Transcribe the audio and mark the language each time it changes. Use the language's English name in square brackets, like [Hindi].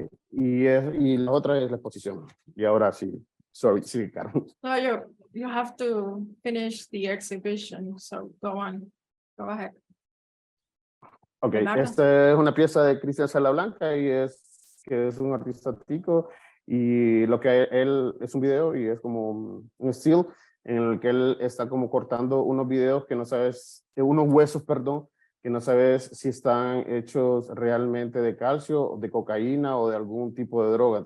[Spanish] Y la otra es la exposición. Y ahora sí, sorry, sí, Carmen. [English] No, you have to finish the exhibition, so go on. Go ahead. Ok, Leonardo. [Spanish] esta es una pieza de Cristian Salablanca y que es un artista tico, y lo que él es un video y es como un still en el que él está como cortando unos videos que no sabes, unos huesos, perdón, que no sabes si están hechos realmente de calcio, de cocaína o de algún tipo de droga.